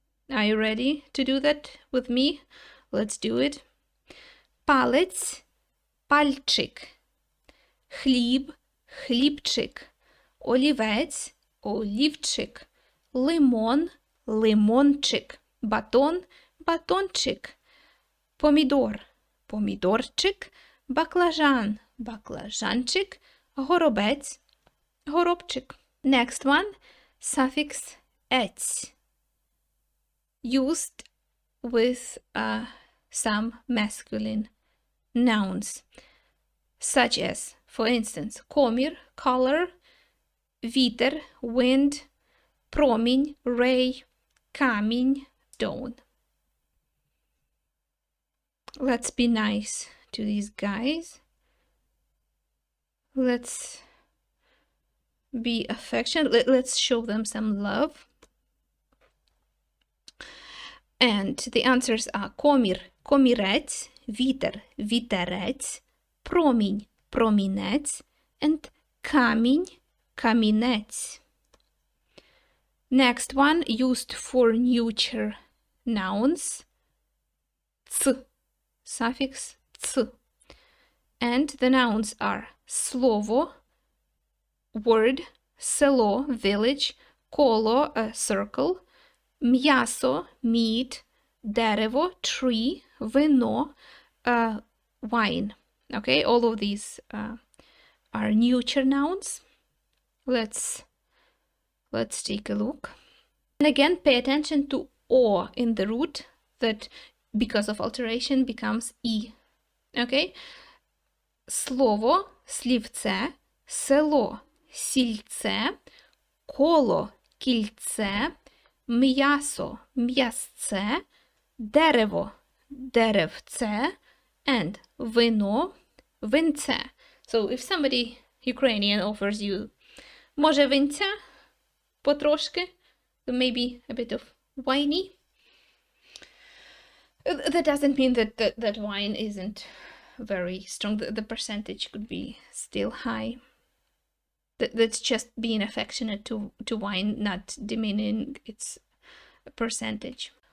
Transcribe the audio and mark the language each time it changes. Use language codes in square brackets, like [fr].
[en] Are you ready to do that with me? Let's do it. [uk] Палець, пальчик, хліб, хлібчик, олівець, олівчик, лимон, лимончик, батон, батончик, помідор, помідорчик, баклажан, баклажанчик, горобець, горобчик. [en] Next one, suffix ець, used with some masculine nouns, such as, for instance, комір, color, вітер, wind, промінь, ray, камінь, dawn. Let's be nice to these guys. Let's be affectionate. Let's show them some love. And the answers are [uk] комір, комірець, вітер, вітерець, промінь, промінець, and камінь, камінець. [en] Next one, used for neuter nouns, ц, suffix ц. And the nouns are слово, word, село, village, коло, a circle, м'ясо, meat, дерево, tree, вино, wine. Okay, all of these are neuter nouns. Let's take a look. And again, pay attention to o in the root that, because of alteration, becomes e. Okay? [uk] Слово, слівце, село, сільце, коло, кільце, м'ясо, м'ясце, дерево, деревце, and вино, винце. [en] So if somebody Ukrainian offers you [uk] може винця, потрошки, [en] maybe a bit of winey, that doesn't mean that wine isn't very strong. The percentage could be still high. That's just being affectionate to wine, not diminishing its percentage.